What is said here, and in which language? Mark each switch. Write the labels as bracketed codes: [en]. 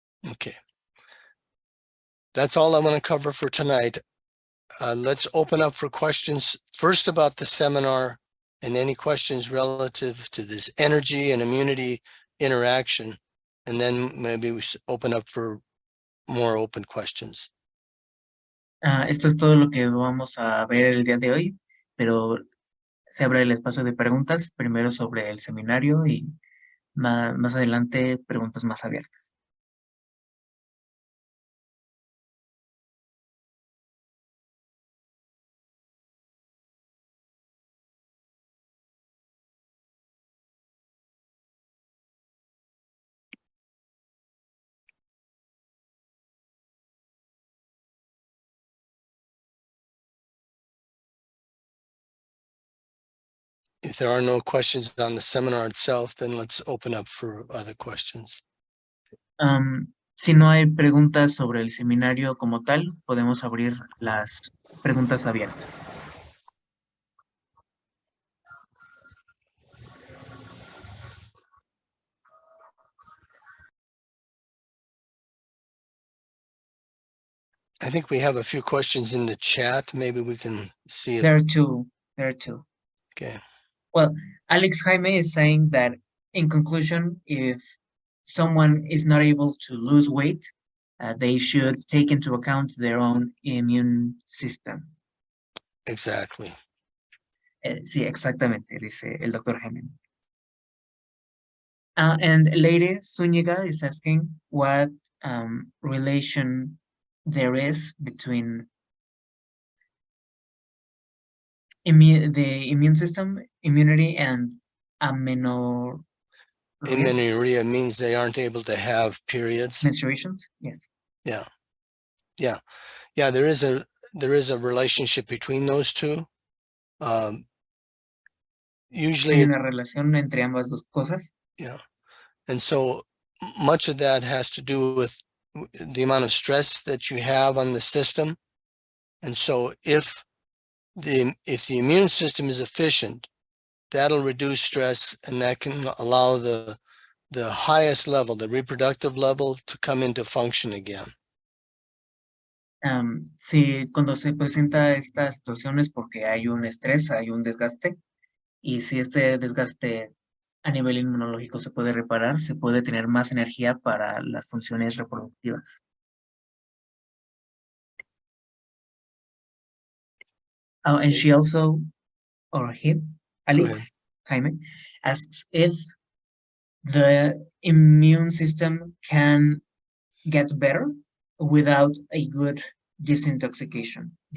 [en] Okay. That's all I'm going to cover for tonight. Let's open up for questions first about the seminar and any questions relative to this energy and immunity interaction. And then maybe we open up for more open questions. [es] Esto es todo lo que vamos a ver el día de hoy, pero se abre el espacio de preguntas, primero sobre el seminario y más adelante preguntas más abiertas. [en] If there are no questions on the seminar itself, then let's open up for other questions. [es] Si no hay preguntas sobre el seminario como tal, podemos abrir las preguntas abiertas. [en] I think we have a few questions in the chat. Maybe we can see if, There are two. okay. Well, Alex Jaime is saying that in conclusion, if someone is not able to lose weight, they should take into account their own immune system. Exactly. [es] Sí, exactamente, dice el doctor Hennen. [en] And Lady Zúñiga is asking what relation there is between the immune system, immunity, and amenorrhea. Amenorrhea means they aren't able to have periods. Menstruations, yes. Yeah. There is a relationship between those two. Usually, [es] Hay una relación entre ambas dos cosas. [en] yeah, and so much of that has to do with the amount of stress that you have on the system. And so if the immune system is efficient, that'll reduce stress, and that can allow the highest level, the reproductive level, to come into function again. [es] Sí, cuando se presenta esta situación es porque hay un estrés, hay un desgaste, y si este desgaste a nivel inmunológico se puede reparar, se puede tener más energía para las funciones reproductivas. [en] Oh, and she also, or him, Alex Jaime, asks if the immune system can get better without a good detoxification.